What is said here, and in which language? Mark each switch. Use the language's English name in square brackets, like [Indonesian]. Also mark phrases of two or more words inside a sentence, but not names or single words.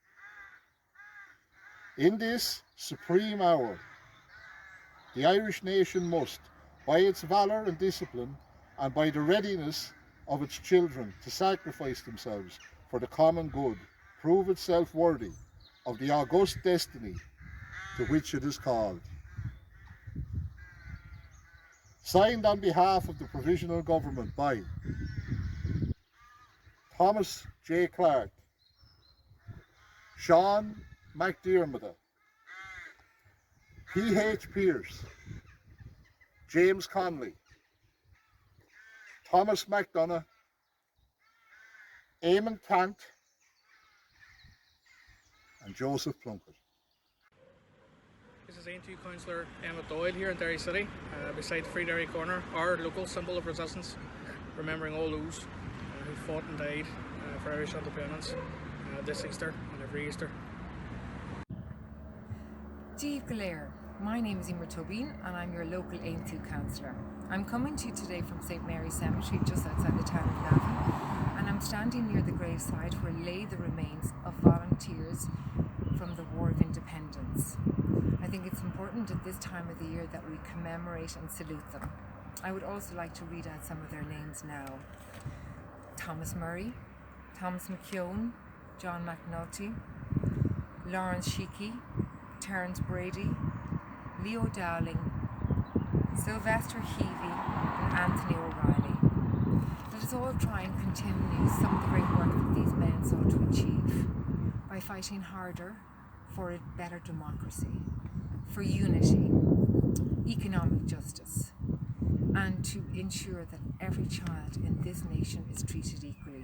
[English] In this supreme hour, the Irish nation must, by its valour and discipline, and by the readiness of its children to sacrifice themselves for the common good, prove itself worthy of the august destiny to which it is called. Signed on behalf of the Provisional Government by Thomas J. Clark, Sean McDiarmid, P.H. Pearce, James Connolly, Thomas McDonough, Eamon Cant, and Joseph Plunkett. This is Aontú Councillor Emma Doyle here in Derry City, beside Free Derry Corner, our local symbol of resistance, remembering all those who fought and died for Irish independence this Easter and every Easter. [Irish] Díobh go léir. [English] My name is Emer Tobin and I'm your local Aontú councillor. I'm coming to you today from St Mary's Cemetery just outside the town of Navan, and I'm standing near the gravesite where lay the remains of volunteers from the War of Independence. I think it's important at this time of the year that we commemorate and salute them. I would also like to read out some of their names now. Thomas Murray, Thomas McKeown, John McNulty, Lawrence Sheehy, Terence Brady, Leo Dowling, Sylvester Heavey and Anthony O'Reilly. Let us all try and continue some of the great work that these men sought to achieve by fighting harder for a better democracy, for unity, economic justice, and to ensure that every child in this nation is treated equally.